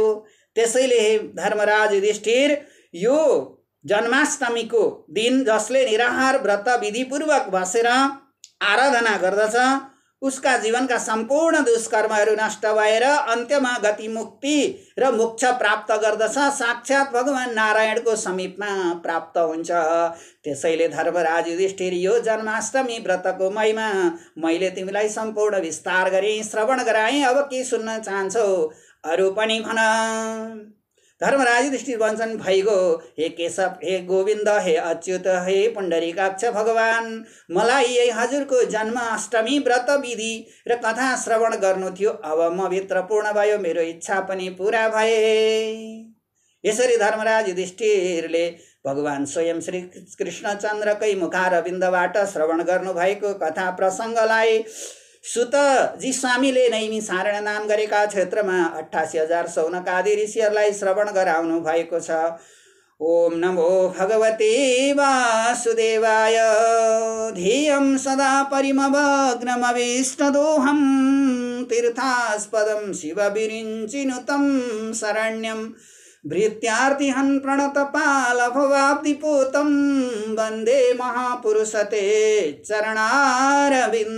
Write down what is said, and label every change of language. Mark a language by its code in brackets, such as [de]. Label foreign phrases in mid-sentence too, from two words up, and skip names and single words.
[ne] त्यसैले हे धर्मराज युधिष्ठिर, यो जन्माष्टमीको दिन जसले निराहार व्रत विधिपूर्वक बसेर आराधना गर्दछ, उसका जीवनका सम्पूर्ण दुष्कर्महरू नष्ट भएर अन्त्यमा गति मुक्ति र मोक्ष प्राप्त गर्दछ, साक्षात् भगवान नारायणको समीपमा प्राप्त हुन्छ। त्यसैले धर्मराज युधिष्ठिर, यो जन्माष्टमी व्रतको महिमा मैले तिमीलाई सम्पूर्ण विस्तार गरेँ, श्रवण गराएँ। अब के सुन्न चाहन्छौ अरू पनि भन। धर्मराज युधिष्ठिर भन्छन्, भइगो हे केशव, हे गोविन्द, हे अच्युत, हे पुण्डरीकाक्ष भगवान, मलाई यही हजुरको जन्माष्टमी व्रत विधि र कथा श्रवण गर्नु थियो। अब म भित्र पूर्ण भयो, मेरो इच्छा पनि पुरा भए। यसरी धर्मराज युधिष्ठिरले भगवान स्वयं श्री कृष्णचन्द्रकै मुखारविन्दबाट श्रवण गर्नुभएको कथा प्रसङ्गलाई सुतजी स्वामीले नैमिसारण्य नाम गरेका क्षेत्रमा 88,000 सौनकादि ऋषिहरूलाई श्रवण गराउनु भएको छ। [sa] ओम नमो भगवते वासुदेवाय, ध्येयं सदा परिमवग्नमविष्टदोहं, तीर्थास्पदं शिवविरिञ्चिनुतं शरण्यं भृत्यार्तिहन् प्रणतपालभवाब्धिपूतं वन्दे महापुरुषते चरणारविन्दम्।